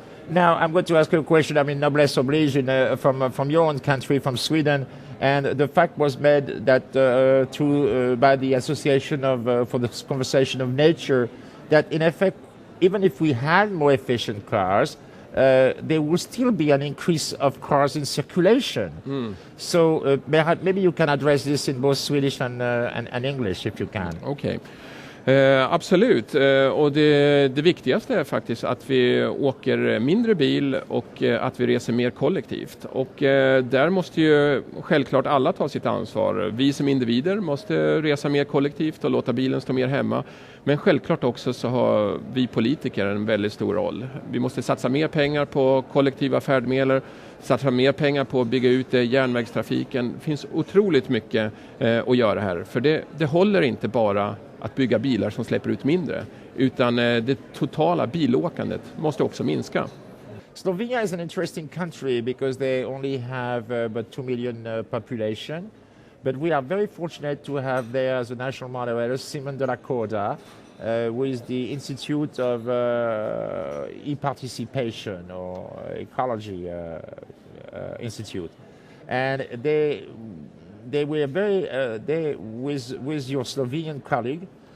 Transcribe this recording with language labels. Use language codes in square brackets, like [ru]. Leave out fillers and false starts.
[en] Now, I'm going to ask you a question, noblesse oblige, from your own country, from Sweden, and the fact was made that by the Association for the Conservation of Nature, that in effect even if we had more efficient cars, there will still be an increase of cars in circulation. So maybe you can address this in both Swedish and English if you can. Okay. [sv] Absolut, och det viktigaste är faktiskt att vi åker mindre bil och att vi reser mer kollektivt. Och där måste ju självklart alla ta sitt ansvar. Vi som individer måste resa mer kollektivt och låta bilen stå mer hemma. Men självklart också så har vi politiker en väldigt stor roll. Vi måste satsa mer pengar på kollektiva färdmedel, satsa mer pengar på att bygga ut järnvägstrafiken. Det finns otroligt mycket att göra här. För det håller inte bara att bygga bilar som släpper ut mindre, utan det totala bilåkandet måste också minska. [en] Slovenia is an interesting country because they only have about 2 million population, but we are very fortunate to have there as a national moderator Simon de la Corda, who is the Institute of e-participation or ecology institute, and they were very with your Slovenian colleague.